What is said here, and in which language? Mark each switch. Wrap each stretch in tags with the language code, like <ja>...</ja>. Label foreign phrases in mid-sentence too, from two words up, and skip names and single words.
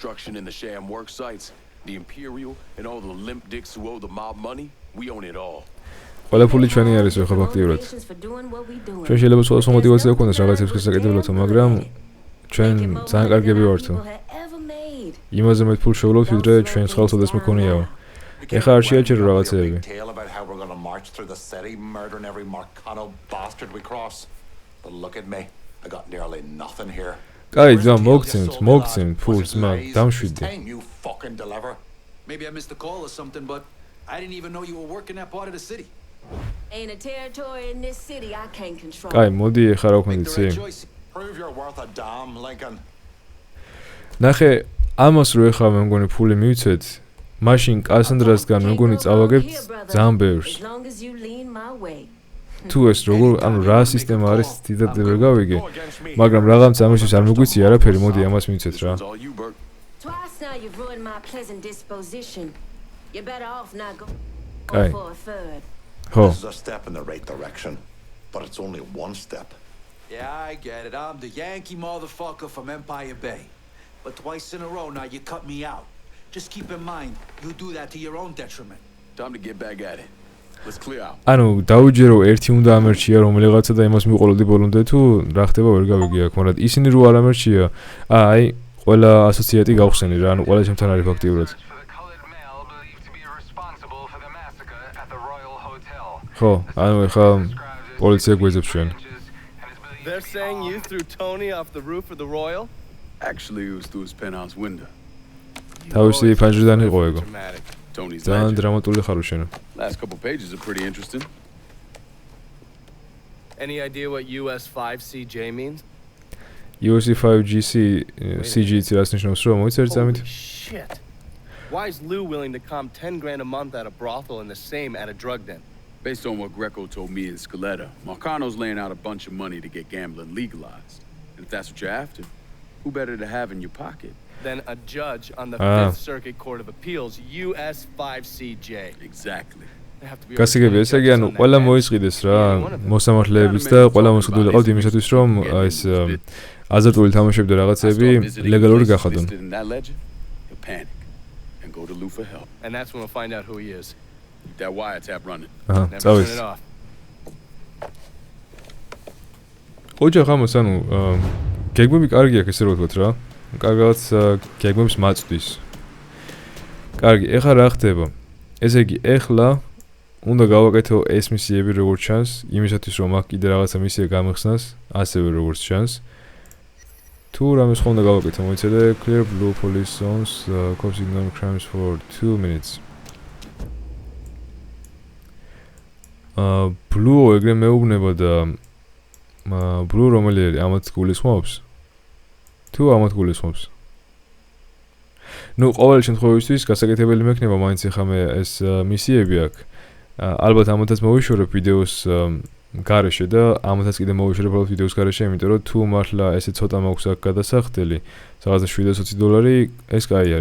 <ka>ყველა ფული ჩვენი არის ხო ფაქტიურად. ჩვენ შეიძლება სხვადასხვა мотиваცია გქონდეს რაღაცებს გასაკეთებლად, მაგრამ ჩვენ ძალიან კარგები ვართო. იმაზე მეტ ფულს შევძლოთ, ვიდრე ჩვენ ხალხს ოდესმე ქონიაო. ეხლა არ შეაჩერო რაღაცეები.</ka> <en>I got nearly nothing here.</en> <ka>კაი, ძმა მოგცემთ ფულს, მაგ დამშვიდე.</ka> <en>You fucking deliver. Maybe I missed a call or something, but I didn't even know you were working that part of the city. Ain't a territory in this city I can't control.</en> <ka>კაი, მოდი ეხლა რა ვქნით ცი.</ka> <en>Prove you're worth a damn, Lincoln.</en> <ka>ნახე, ამას რო ეხლა მე მგონი ფული მივცეთ, მაშინ კასანდრასგან მე მგონი წავაგებთ ძალიან ბევრს.</ka> <en>As long as you lean my way.</en> <ka>თუ ეს როგორ, ანუ რა სისტემა არის, დიდად ვერ გავიგე, მაგრამ რაღაც ამისთვის არ მიგვიცი არაფერი, მოდი ამას მივცეთ რა.</ka> <en>Twice now you've ruined my pleasant disposition. You're better off not go for a third. This is a step in the right direction, but it's only one step. Yeah, I get it. I'm the Yankee motherfucker from Empire Bay. But twice in a row now you cut me out. Just keep in mind, you do that to your own detriment. Time to get back at it. Let's clear out.</en> <ka>ანუ დაუჯერო ერთი უნდა ამერჩია რომელიღაცა და იმას მიყოლოდი ბოლომდე თუ რა ხდება ვერ გავიგე აქ, მაგრამ ისინი რო არ ამერჩია, აი ყველა ასოციატი გავხსენი რა, ანუ ყველა ჩემთან არის ფაქტიურად. ხო, ანუ ეხლა პოლიცია გვეძებს ჩვენ.</ka> <en>They're saying you threw Tony off the roof of the Royal? Actually, it was through his penthouse window.</en> <ka>თავისი ფანჯრიდან იყო ეგო. Tony's ძალიან დრამატული ხარო შენო.</ka> <en>Last couple pages are pretty interesting. Any idea what US5CJ means?</en> <ka>US5GC CG რას ნიშნავს რომ მოიცერ წამით?</ka> <en>Shit. Why is Lou willing to comp 10 grand a month at a brothel and the same at a drug den? Based on what Greco told me in Scaletta, Marcano's laying out a bunch of money to get gambling legalized. And if that's what you're after, who better to have in your pocket? Then a judge on the 5th Circuit Court of Appeals, US5CJ. Exactly.</en> <ka>გასაგები ესე იგი ანუ ყველა მოისყიდეს რა მოსამართლეებიც და ყველა მოსყიდული ყავთ იმისათვის რომ ეს აზარტული თამაშები და რაღაცები ლეგალური გახადონ.</ka> <en>And that's when we'll find out who he is. That wiretap running.</en> <ka>წავით. ოჯახ ამას ანუ გეგმები კარგი აქვს ესე რომ ვთქვათ რა. კარგად გეგმებს მაწვდის. კარგი, ეხლა რა ხდება? ესე იგი, ეხლა უნდა გავაკეთო ეს მისიები როგორც ჩანს, იმისათვის რომ აქ კიდე რაღაცა მისია გამიხსნას, ასევე როგორც ჩანს. თუ რამე სხვა უნდა გავაკეთო, მოიცადე</ka> <en>clear blue police zones, cops ignore crimes for 2 minutes.</en> <ka>blue ეგრე მეუბნება და blue რომელი არის ამათ გულისხმობს? თუ ამათ გულისხმობს? ნუ ყოველ შემთხვევაში გასაკეთებელი მექნება მაინც ახლა მე ეს მისიები აქვს. ალბათ ამათაც მოვიშორებ ვიდეოს გარეშე და ამათაც კიდე მოვიშორებ ვიდეოს გარეშე, იმიტომ რომ თუ მართლა ესე ცოტა მაქვს აქ გადასახდელი, რაღაცა $720, ეს კაი არის.</ka>